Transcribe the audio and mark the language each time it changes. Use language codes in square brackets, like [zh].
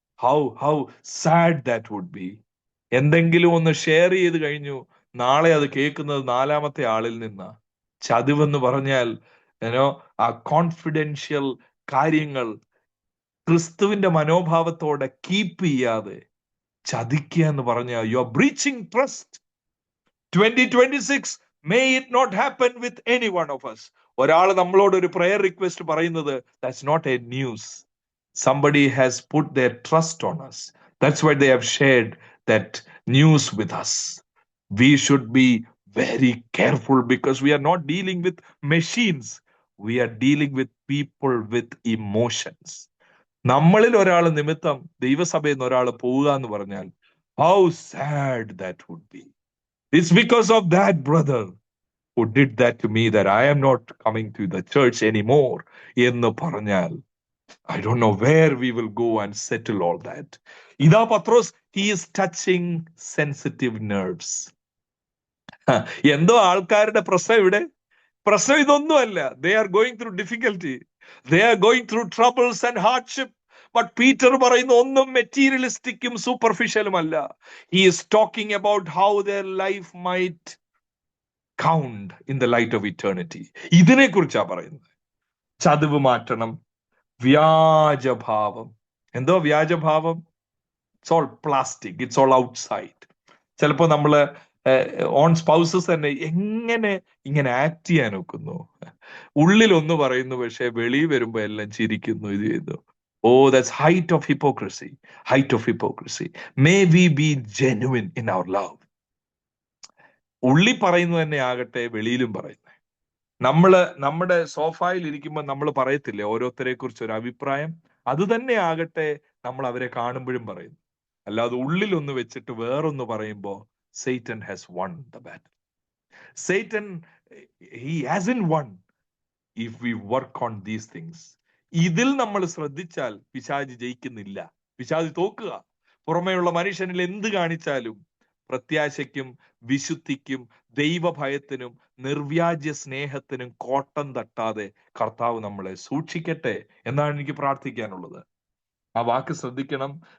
[en] How sad that would be. [ml] എന്തെങ്കിലും ഒന്ന് share ചെയ്ത് കഴിഞ്ഞു, നാളെ അത് കേൾക്കുന്നത് 4ാമത്തെ ആളിൽ നിന്നാ. ചതിവെന്ന് പറഞ്ഞാൽ ആ കോൺഫിഡൻഷ്യൽ കാര്യങ്ങൾ ക്രിസ്തുവിന്റെ മനോഭാവത്തോടെ കീപ്പ് ചെയ്യാതെ ചതിക്കുക എന്ന് പറഞ്ഞാൽ [en] You are breaching trust. 2026 may it not happen with any one of us. [ml] ഒരാൾ നമ്മളോട് ഒരു പ്രയർ റിക്വസ്റ്റ് പറയുന്നത്, [en] that's not a news. Somebody has put their trust on us. That's why they have shared that news with us. We should be very careful because we are not dealing with machines. We are dealing with people with emotions. [ml] നമ്മളിൽ ഒരാൾ നിമിത്തം ദൈവസഭയിൽ നിന്ന് ഒരാൾ പോവുക എന്ന് പറഞ്ഞാൽ [en] how sad that would be. It's because of that brother who did that to me that I am not coming to the church anymore [ml] എന്ന് പറഞ്ഞാൽ [en] I don't know where we will go and settle all that. [ml] ഇതാ [en] Pathros, he is touching sensitive nerves. [ml] എന്തോ ആൾക്കാരുടെ പ്രശ്നം ഇവിടെ. പ്രശ്നം ഇതൊന്നുമല്ല. [en] They are going through difficulty. They are going through troubles and hardship. [ml] But Peter പറയുന്ന ഒന്നും മെറ്റീരിയലിസ്റ്റിക്കും സൂപ്പർഫിഷ്യലുമല്ല. [en] He is talking about how their life might count in the light of eternity. [ml] ഇതിനെ കുറിച്ചാ പറയുന്നത്. ചതിവ് മാറ്റണം. വ്യാജഭാവം. എന്തോ വ്യാജഭാവം? [en] It's all plastic. It's all outside. [ml] ചിലപ്പോ നമ്മള് on spouses തന്നെ എങ്ങനെ ഇങ്ങനെ ആക്ട് ചെയ്യാൻ ഒക്കുന്നു. ഉള്ളിൽ ഒന്ന് പറയുന്നു, പക്ഷെ വെളിയിൽ വരുമ്പോ എല്ലാം ചിരിക്കുന്നു, ഇത് ചെയ്യുന്നു. [en] that's height of hypocrisy. Height of hypocrisy. May we be genuine in our love. [ml] ഉള്ളി പറയുന്നത് തന്നെ ആകട്ടെ, വെളിയിലും പറയുന്നത്. നമ്മുടെ സോഫായിൽ ഇരിക്കുമ്പോൾ നമ്മൾ പറയത്തില്ലേ ഓരോരുത്തരെ കുറിച്ച് ഒരു അഭിപ്രായം? അത് തന്നെ ആകട്ടെ നമ്മൾ അവരെ കാണുമ്പോഴും പറയുന്നു. അല്ലാതെ ഉള്ളിൽ ഒന്ന് വെച്ചിട്ട് വേറൊന്ന് പറയുമ്പോ [en] Satan has won the battle. Satan, he hasn't won if we work on these things. [ml] ഇതിൽ നമ്മൾ ശ്രദ്ധിച്ചാൽ പിശാചി ജയിക്കുന്നില്ല. പിശാചി തോക്കുക. പുറമേയുള്ള മനുഷ്യനിൽ എന്ത് കാണിച്ചാലും പ്രത്യാശയ്ക്കും വിശുദ്ധിക്കും ദൈവഭയത്തിനും നിർവ്യാജ്യ സ്നേഹത്തിനും കോട്ടം തട്ടാതെ കർത്താവ് നമ്മളെ സൂക്ഷിക്കട്ടെ എന്നാണ് എനിക്ക് പ്രാർത്ഥിക്കാനുള്ളത്. ആ വാക്ക് ശ്രദ്ധിക്കണം.